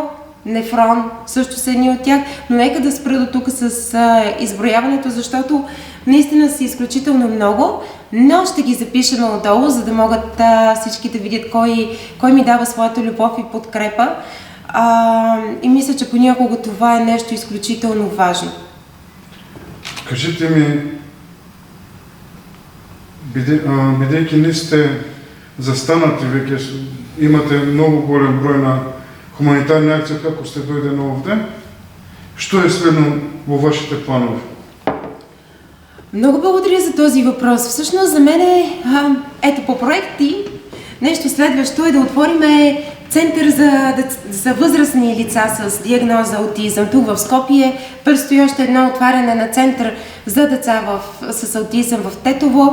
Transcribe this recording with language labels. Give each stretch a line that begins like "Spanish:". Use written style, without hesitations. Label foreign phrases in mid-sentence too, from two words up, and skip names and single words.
Bulgarian: Нефрон също са едни от тях, но нека да спра до тук с изброяването, защото наистина са изключително много, но ще ги запишем отдолу, за да могат всички да видят кой ми дава своята любов и подкрепа. И мисля, че понякога това е нещо изключително важно.
Macedonian: Кажете ми, бидейки не сте застанати веќе, имате много голям брой на хуманитарни акции, како сте дојдено овде, што е следно во вашите планове?
Bulgarian: Много благодаря за този въпрос. Всъщност за мен ето по проекти, нещо следващо е да отвориме център за възрастни лица с диагноза аутизъм. Тук в Скопие предстои още едно отваряне на център за деца с аутизъм в Тетово.